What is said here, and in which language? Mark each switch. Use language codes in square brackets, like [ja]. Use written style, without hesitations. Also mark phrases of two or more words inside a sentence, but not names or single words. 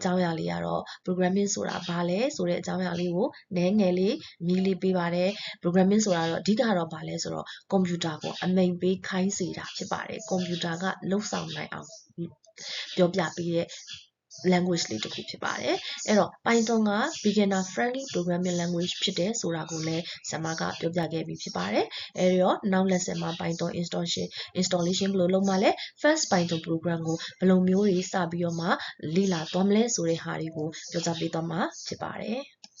[my] ကြောင်းအရာလေးကတော့ programming ဆိုတာဘာလဲဆိုတဲ့အကြောင်းအရာလေးကိုနည်းငယ်လေးမြည်လေးပေးပါတယ် programming ဆိုတာ တော့အဓိကတော့ဘာလဲဆိုတော့ကွန်ပျူတာကိုအမိန့်ပေးခိုင်းစေတာဖြစ်ပါတယ်ကွန်ပျူတာကလှုပ်ဆောင်နိုင်အောင်ပြောပြပေးတဲ့language လေးတစ်ခုဖြစ်ပါတယ်အဲ့တော့ Python က [en] beginner friendly programming language [my] ဖြစ်တယ်ဆိုတာကိုလည်းဆရာမကပြောပြခဲ့ပြီးဖြစ်ပါတယ်အဲ့တော့နောက် lesson မှာ [en] Python installation [my] ဘယ်လိုလုပ်မှလဲ [en] first Python program [my] ကိုဘယ်လိုမျိုးတွေစပြီးတော့မှလေ့လာသွားမလဲဆိုတဲ့ဟာတွေကိုပြောပြပေးသွားမှာဖြစ်ပါတယ်